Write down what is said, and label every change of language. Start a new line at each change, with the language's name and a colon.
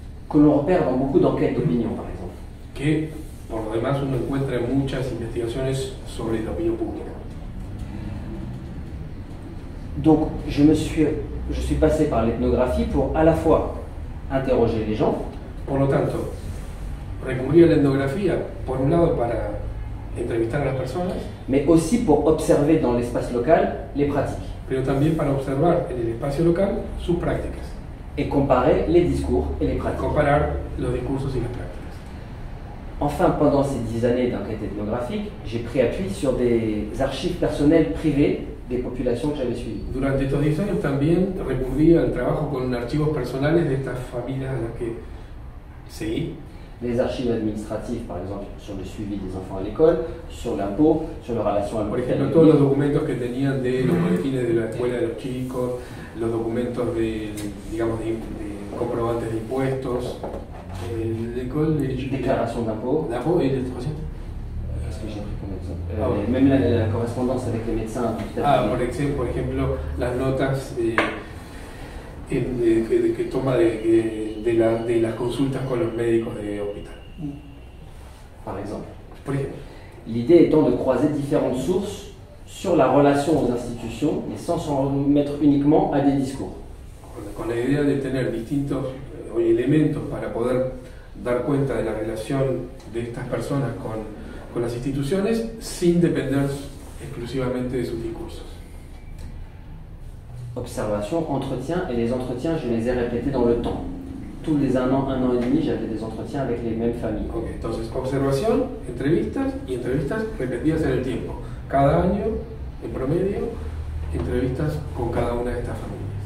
French: Que l'on repère dans beaucoup d'enquêtes d'opinion, par exemple.
Spanish: Que, por lo demás, uno encuentra en muchas investigaciones sobre la opinión pública.
French: Donc, je suis passé par l'ethnographie pour à la fois interroger les gens.
Spanish: Por lo tanto, recurrí a la etnografía, por un lado, para entrevistar a las personas,
French: mais aussi pour observer dans l'espace local les pratiques
Spanish: pero también para observar en el espacio local sus prácticas,
French: et comparer les discours et les pratiques.
Spanish: comparar los discursos y las prácticas.
French: Enfin, pendant ces 10 années d'enquête ethnographique, j'ai pris appui sur des archives personnelles privées des populations que j'avais suivies.
Spanish: Durante estos 10 años también recurrí al trabajo con archivos personales de estas familias a las que seguí.
French: Les archives administratives, par exemple, sur le suivi des enfants à l'école, sur l'impôt, sur la relation à
Spanish: Por ejemplo, todos los documentos que tenían de los boletines de la escuela de los chicos, los documentos de, digamos, de comprobantes de impuestos,
French: l'école, déclaration d'impôt. l'impôt et le troisième. Qu'est-ce que j'ai pris comme exemple Même la correspondance avec les médecins.
Spanish: Por ejemplo, las notas que toma de las consultas con los médicos de hospital.
French: Par exemple.
Spanish: Por ejemplo.
French: L'idée étant de croiser différentes sources sur la relation aux institutions, mais sans s'en remettre uniquement à des discours.
Spanish: Con la idea de tener distintos elementos para poder dar cuenta de la relación de estas personas con las instituciones sin depender exclusivamente de sus discursos.
French: Observation, entretien, et les entretiens, je les ai répétés dans le temps. Tous les un an et demi, j'avais des entretiens avec les mêmes familles.
Spanish: Okay, entonces, observación, entrevistas y entrevistas repetidas en el tiempo. Cada año, en promedio, entrevistas con cada una de estas familias.